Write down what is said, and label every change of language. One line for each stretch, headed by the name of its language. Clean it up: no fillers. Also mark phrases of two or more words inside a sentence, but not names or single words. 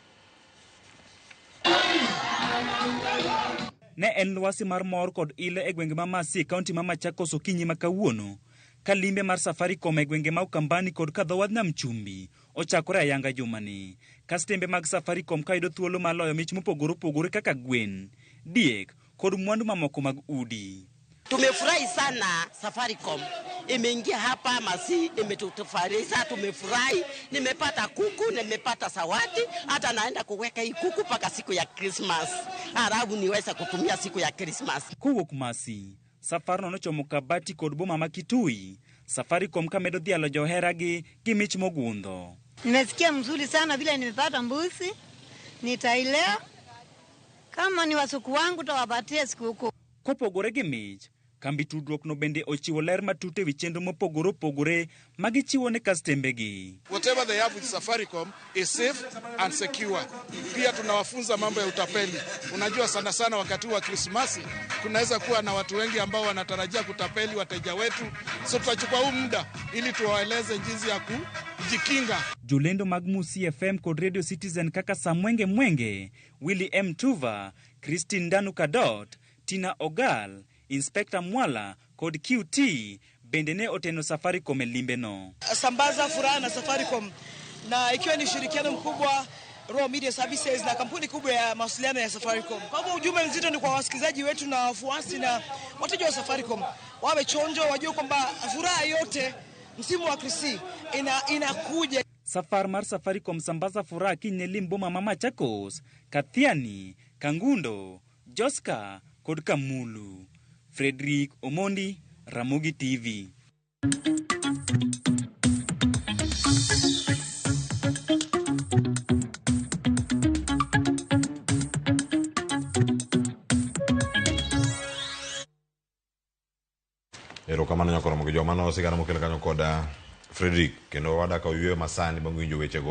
Luo (Kenya and Tanzania): Ne en lwasi mar mor kod ile e gwenge ma Masi kaunti ma Machakos okinyi ma kawuono ka limbe mar Safaricom e gwenge ma Ukambani kod ka dhowadh nam chumbi ochakore ayanga jumani. Kastembe mag Safaricom kayudo thuolo mar loyo mich mopogore opogore kaka gwen, diek kod mwandu mamoko mag udi.
Swahili: Tumefurahi sana Safaricom. Imeingia hapa Masi, imetufarisha, tumefurahi. Nimepata kuku, nimepata sawati, hata naenda kuweka hii kuku paka siku ya Christmas. Halafu niweza kutumia siku ya Christmas.
Luo (Kenya and Tanzania): Kuwuok Masi, safar no chomo Kabati kod boma ma Kitui. Safaricom kamedo dhialo joheragi gi mich mogundho.
Swahili: Nimesikia mzuri sana vile nimepata mbuzi. Nitailea. Kama ni wasuku wangu tawapatia sikukuu.
Luo (Kenya and Tanzania): Kopogore gi mich, kambi tudruok no bende ochiwo ler matut ewi chenro mopogore opogore magichiwo ne kastembegi.
English: Whatever they have with Safaricom is safe and secure.
Swahili: Pia tunawafunza mambo ya utapeli. Unajua sana sana wakati wa Krismasi kunaweza kuwa na watu wengi ambao wanatarajia kutapeli wateja wetu. So tutachukua huu muda ili tuwaeleze jinsi ya kujikinga.
Luo (Kenya and Tanzania): Jolendo mag Musi FM kod Radio Citizen kaka Samwenge Mwenge, Willy M. Tuva, Christine Danu Kadot, Tina Ogal, Inspector Mwala kod QT bende ne oteno Safaricom e limbe no.
Swahili: Sambaza Furaha na Safaricom, na ikiwa ni ushirikiano mkubwa Raw Media Services na kampuni kubwa ya mawasiliano ya Safaricom. Kwa hivyo ujumbe mzito ni kwa wasikilizaji wetu na wafuasi na wateja wa Safaricom. Wawe chonjo, wajue kwamba furaha yote msimu wa Krisi inakuja.
Luo (Kenya and Tanzania): Safar mar Safaricom Sambaza Furaha kinye limboma ma Machakos, Kathiani, Kangundo, Joska kod Kamulu. Frederick Omondi, Ramogi TV. Erokamano nyakoro mogi jomano sigana mokele kanyo koda Frederick kendo wadaka oyueyo masani bang' winjo wechego.